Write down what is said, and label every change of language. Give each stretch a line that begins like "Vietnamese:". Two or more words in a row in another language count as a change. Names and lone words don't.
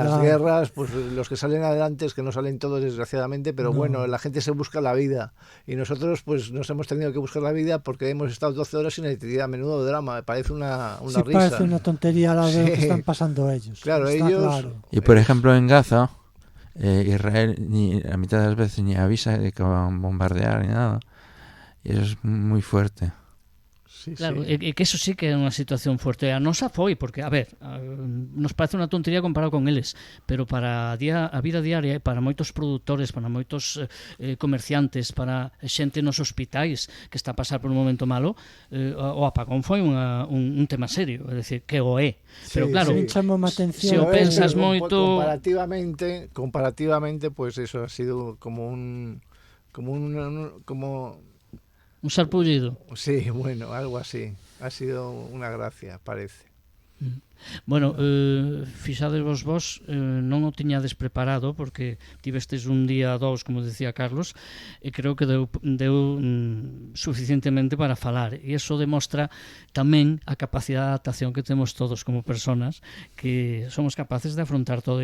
Spanish: En las guerras, pues los que salen adelante es que no salen todos, desgraciadamente, pero bueno, la gente se busca la vida y nosotros pues nos hemos tenido que buscar la vida porque hemos estado 12 horas sin electricidad. Menudo drama, me parece una risa. Parece una tontería la de lo que están pasando ellos. Claro, ellos... Claro. Y por ejemplo en Gaza, Israel ni a mitad de las veces ni avisa de que van a bombardear ni nada, y eso es muy fuerte. Sí, Claro, sí.
Galician: e que eso sí que é unha situación fuerte. A nosa foi, porque, a ver, nos parece unha tontería comparado con eles, pero para a vida diaria e para moitos produtores, para moitos comerciantes, para xente nos hospitais que está a pasar por un momento malo, o apagón foi un tema serio, é dicir, que o é. Pero
Spanish: Sí, claro, sí.
Galician: Chamou a atención. Se o
Spanish: Joder,
Galician: pensas pero moito- comparativamente,
Spanish: pues eso ha sido como un sarpullido. sí, bueno, algo así. Ha sido una gracia, parece.
Galician: Bueno, fixades vos non o tiñades preparado porque tivestes un día dous, como decía Carlos, e creo que deu suficientemente para falar, e iso demostra tamén a capacidade de adaptación que temos todos como personas, que somos capaces de afrontar todo.